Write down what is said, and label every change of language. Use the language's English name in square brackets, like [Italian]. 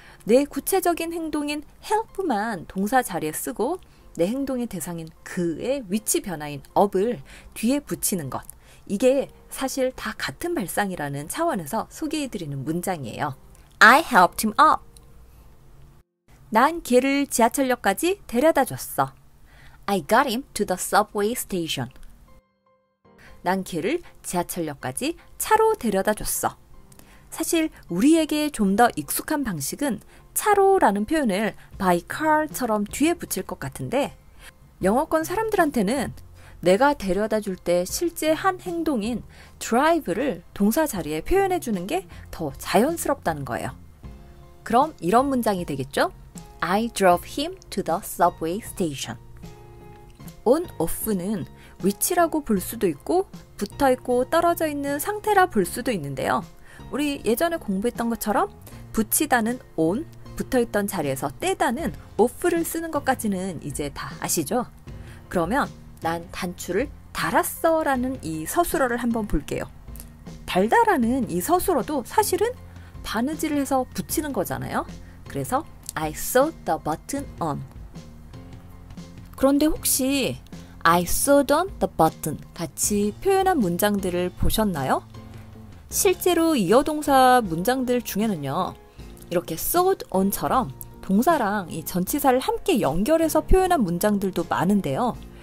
[Korean] 내 구체적인 행동인 help만 동사 자리에 쓰고 내 행동의 대상인 그의 위치 변화인 up을 뒤에 붙이는 것. 이게 사실 다 같은 발상이라는 차원에서 소개해드리는 문장이에요. [English] I helped him up. [Korean] 난 걔를 지하철역까지 데려다 줬어. [English] I got him to the subway station. [Korean] 난 걔를 지하철역까지 차로 데려다 줬어. 사실 우리에게 좀 더 익숙한 방식은 차로라는 표현을 by car처럼 뒤에 붙일 것 같은데 영어권 사람들한테는 내가 데려다 줄 때 실제 한 행동인 drive를 동사 자리에 표현해 주는 게 더 자연스럽다는 거예요. 그럼 이런 문장이 되겠죠? [English] I drove him to the subway station. [Korean] on, off는 위치라고 볼 수도 있고 붙어있고 떨어져 있는 상태라 볼 수도 있는데요. 우리 예전에 공부했던 것처럼 붙이다는 on, 붙어있던 자리에서 떼다는 off를 쓰는 것까지는 이제 다 아시죠? 그러면 난 단추를 달았어 라는 이 서술어를 한번 볼게요. 달다라는 이 서술어도 사실은 바느질을 해서 붙이는 거잖아요. 그래서 [English] I sewed the button on. [Korean] 그런데 혹시 [English] I sewed on the button [Korean] 같이 표현한 문장들을 보셨나요? 실제로 이어동사 문장들 중에는요. 이렇게 sewed on처럼 동사랑 이 전치사를 함께 연결해서 표현한 문장들도 많은데요.